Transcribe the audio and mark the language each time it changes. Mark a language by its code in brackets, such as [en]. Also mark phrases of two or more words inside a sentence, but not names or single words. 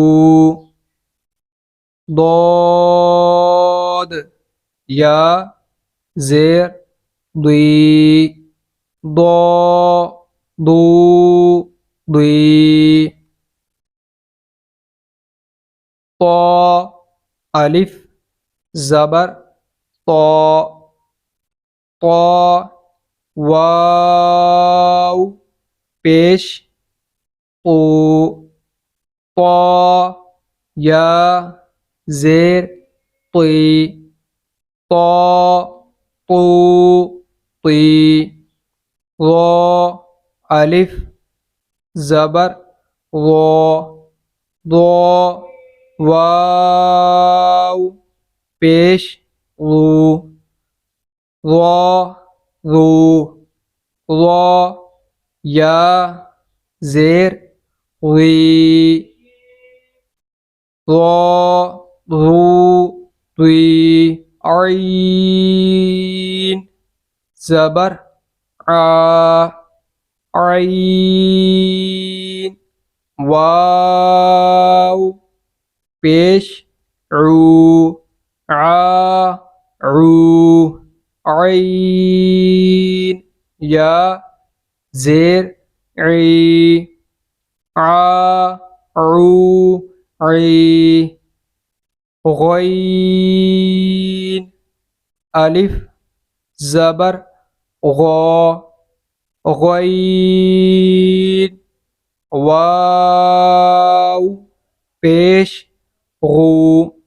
[ur] ضاد یا زیر ضی ضا ضو ضی طا الف زبر طا طا واو پیش طو طا یا زیر طی طا طو طی ضا الف زبر ضا ضا واو پیش ضو ضا ضو ضا یا زیر ضی ضا ضو ضی عین زبر عا عین واو پیش عو عا عو عین یا زیر عی عا عو عی غین الف زبر غا غین واو پیش غو